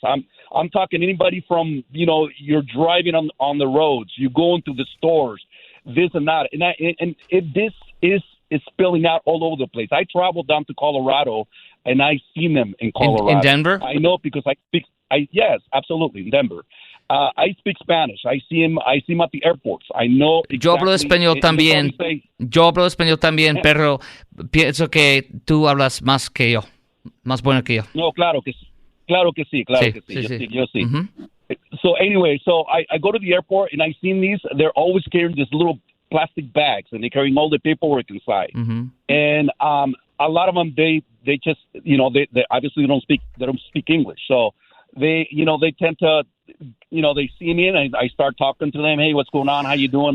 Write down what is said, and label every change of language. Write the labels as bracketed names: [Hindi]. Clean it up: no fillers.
[English] I'm talking anybody from, you're driving on the roads, you go into the stores, this and that, this is spilling out all over the place. I traveled down to Colorado, and I seen them in Colorado. In Denver? I know because I speak. Yes, absolutely, in Denver. I speak Spanish. I see him at the airports. I know exactly. [Spanish] Yo hablo español también. Yo hablo español también, pero pienso que tú hablas más que yo, más bueno que yo. No, claro que sí. Yo sí. Mm-hmm. [English] So anyway, I go to the airport and I seen these. They're always carrying this little plastic bags, and they're carrying all the paperwork inside. Mm-hmm. And a lot of them, they just, they obviously don't speak English. So they tend to, they see me and I start talking to them. Hey, what's going on? How you doing?